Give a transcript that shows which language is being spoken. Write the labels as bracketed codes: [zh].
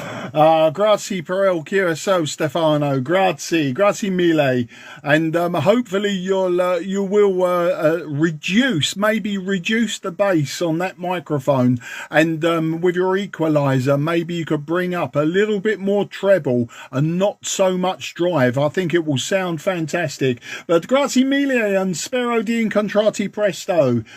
[it] grazie per il QSO, Stefano. Grazie mille. [en] And hopefully you will reduce the bass on that microphone, and with your equalizer, maybe you could bring up a little bit more treble and not so much drive. I think it will sound fantastic. [it] But grazie mille and spero di incontrarti presto.